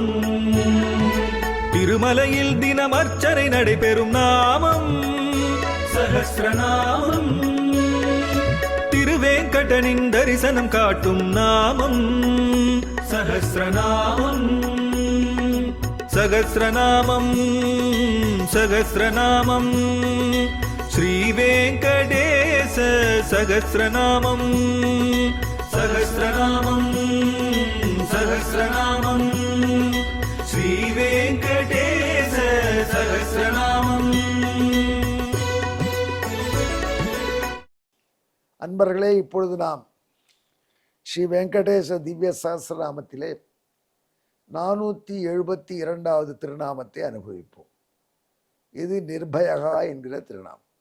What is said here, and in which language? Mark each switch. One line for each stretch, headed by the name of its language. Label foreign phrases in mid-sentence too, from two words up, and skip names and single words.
Tamil: திருமலையில் தினம் அர்ச்சனை நடைபெறும் நாமம் சஹஸ்ரநாமம். திருவேங்கடனின் தரிசனம் காட்டும் நாமம் சஹஸ்ரநாமம். சகஸ்ரநாமம் சகஸ்ரநாமம்
Sanskrit: श्रीवेङ्कटेश सहस्रनामं सहस्रनामं सहस्रनामं श्रीवेङ्कटेश सहस्रनामं।
Tamil: அன்பர்களே, இப்பொழுது நாம் ஸ்ரீ வெங்கடேச திவ்ய சஹஸ்ரநாமத்திலே 472வது திருநாமத்தை அனுபவிப்போம். இது நிர்பயகா என்கிற திருநாமம்.